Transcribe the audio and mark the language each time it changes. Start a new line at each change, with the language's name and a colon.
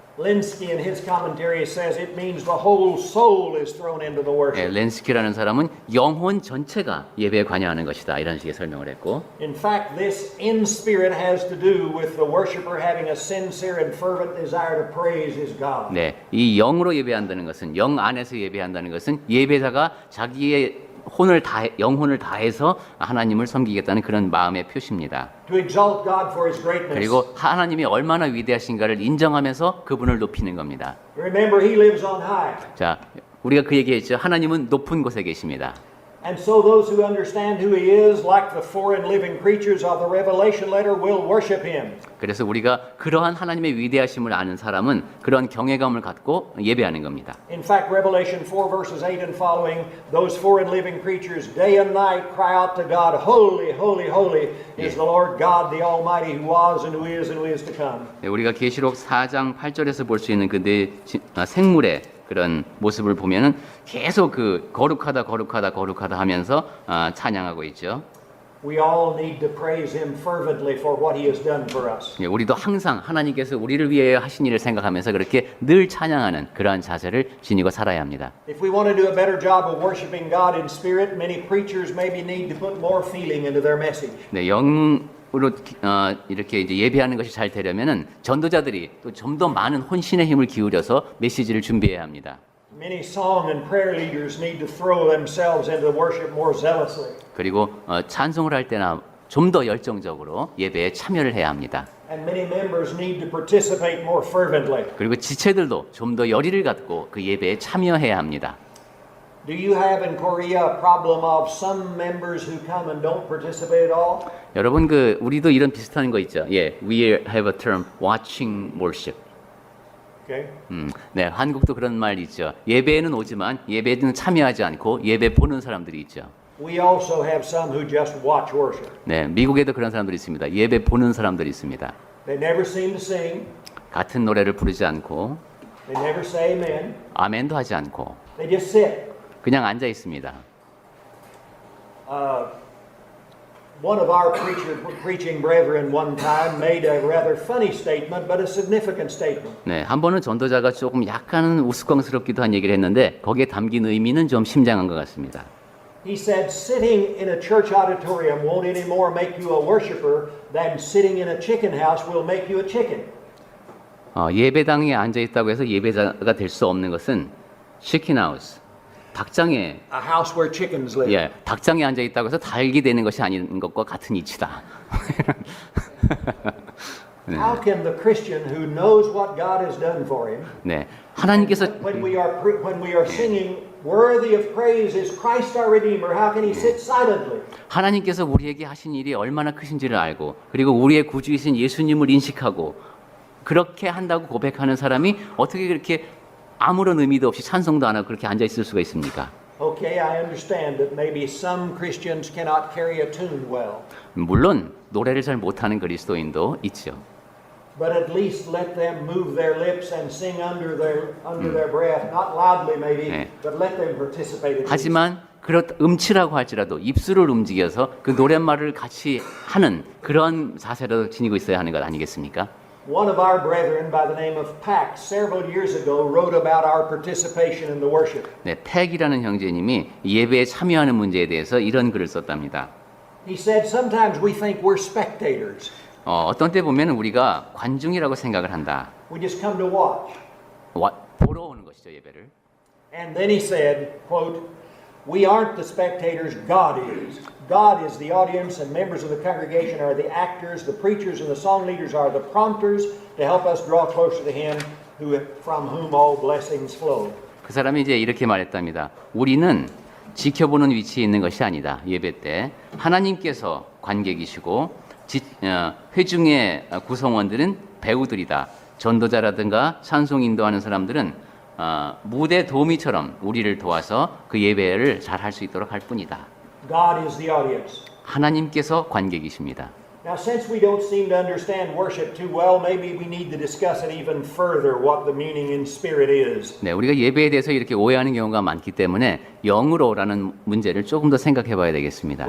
English: Linsky in his commentary says it means the whole soul is thrown into the 예, worship.
Korean: 렌스키라는 사람은 영혼 전체가 예배에 관여하는 것이다 이런 식의 설명을 했고
English: In fact, this in spirit has to do with the worshiper having a sincere and fervent desire to praise his God.
Korean: 네, 이 영으로 예배한다는 것은 영 안에서 예배한다는 것은 예배자가 자기의 영혼을 다해서 하나님을 섬기겠다는 그런 마음의 표시입니다.
English: To exalt God for his greatness.
Korean: 그리고 하나님이 얼마나 위대하신가를 인정하면서 그분을 높이는 겁니다.
English: Remember, he lives on high.
Korean: 자, 우리가 그 얘기했죠. 하나님은 높은 곳에 계십니다.
English: And so those who understand who he is, like the four and living creatures of the Revelation letter, will worship him.
Korean: 그래서 우리가 그러한 하나님의 위대하심을 아는 사람은 그런 경외감을 갖고 예배하는 겁니다.
English: In fact, Revelation 4 verses 8 and following, those four and living creatures day and night cry out to God, Holy, holy, holy is the Lord God, the Almighty, who was and who is to come.
Korean: 네, 우리가 계시록 4장 8절에서 볼 수 있는 그 네 생물의 그런 모습을 보면은 계속 그 거룩하다 하면서 찬양하고 있죠.
English: We all need to praise him fervently for what he has done for us.
Korean: 예, 우리도 항상 하나님께서 우리를 위해 하신 일을 생각하면서 그렇게 늘 찬양하는 그러한 자세를 지니고 살아야 합니다.
English: If we want to do a better job of worshiping God in spirit, many preachers maybe need to put more feeling into their message.
Korean: 네, 영으로 이렇게 이제 예배하는 것이 잘 되려면은 전도자들이 또 좀 더 많은 혼신의 힘을 기울여서 메시지를 준비해야 합니다.
English: Many song and prayer leaders need to throw themselves into worship more zealously.
Korean: 그리고 찬송을 할 때나 좀 더 열정적으로 예배에 참여를 해야 합니다.
English: And many members need to participate more fervently.
Korean: 그리고 지체들도 좀 더 열의를 갖고 그 예배에 참여해야 합니다.
English: Do you have in Korea a problem of some members who come and don't participate at all?
Korean: 여러분 우리도 이런 비슷한 거 있죠.
English: 예, we have a term watching worship. Okay.
Korean: 네, 한국도 그런 말 있죠. 예배에는 오지만 예배에는 참여하지 않고 예배 보는 사람들이 있죠.
English: We also have some who just watch worship.
Korean: 네, 미국에도 그런 사람들이 있습니다. 예배 보는 사람들이 있습니다.
English: They never seem to sing.
Korean: 같은 노래를 부르지 않고
English: They never say amen.
Korean: 아멘도 하지 않고
English: They just sit.
Korean: 그냥 앉아 있습니다.
English: One of our preaching brethren one time made a rather funny statement, but a significant statement.
Korean: 네, 한 번은 전도자가 조금 약간은 우스꽝스럽기도 한 얘기를 했는데 거기에 담긴 의미는 좀 심장한 것 같습니다.
English: He said, sitting in a church auditorium won't any more make you a worshiper than sitting in a chicken house will make you a chicken.
Korean: 예배당에 앉아 있다고 해서 예배자가 될 수 없는 것은 치킨하우스, 닭장에
English: A house where chickens live.
Korean: 예, 닭장에 앉아 있다고 해서 닭이 되는 것이 아닌 것과 같은 이치다.
English: How can the Christian who knows what God has done for him,
Korean: 네, 하나님께서
English: when we are singing, worthy of praise is Christ our Redeemer, how can he sit silently?
Korean: 하나님께서 우리에게 하신 일이 얼마나 크신지를 알고 그리고 우리의 구주이신 예수님을 인식하고 그렇게 한다고 고백하는 사람이 어떻게 그렇게 아무런 의미도 없이 찬송도 안 하고 그렇게 앉아 있을 수가 있습니까?
English: Okay, I understand that maybe some Christians cannot carry a tune well,
Korean: 물론 노래를 잘 못하는 그리스도인도 있죠.
English: but at least let them move their lips and sing under their breath, not loudly maybe, 네. but let them participate. At least.
Korean: 하지만 음치라고 할지라도 입술을 움직여서 그 노랫말을 같이 하는 그런 자세를 지니고 있어야 하는 것 아니겠습니까?
English: One of our brethren by the name of Pack several years ago wrote about our participation in the worship.
Korean: 네, 팩이라는 형제님이 예배에 참여하는 문제에 대해서 이런 글을 썼답니다.
English: He said, sometimes we think we're spectators.
Korean: 어떤 때 보면 우리가 관중이라고 생각을 한다.
English: We just come to watch.
Korean: 보러 오는 것이죠, 예배를.
English: And then he said, quote, we aren't the spectators, God is. God is the audience and members of the congregation are the actors, the preachers and the song leaders are the prompters to help us draw closer to him from whom all blessings flow.
Korean: 그 사람이 이제 이렇게 말했답니다. 우리는 지켜보는 위치에 있는 것이 아니다. 예배 때 하나님께서 관객이시고 회중의 구성원들은 배우들이다. 전도자라든가 찬송 인도하는 사람들은 무대 도우미처럼 우리를 도와서 그 예배를 잘 할 수 있도록 할 뿐이다.
English: God is the audience.
Korean: 하나님께서 관객이십니다.
English: Now, since we don't seem to understand worship too well, maybe we need to discuss it even further, what the meaning in spirit is.
Korean: 네, 우리가 예배에 대해서 이렇게 오해하는 경우가 많기 때문에 영으로라는 문제를 조금 더 생각해 봐야 되겠습니다.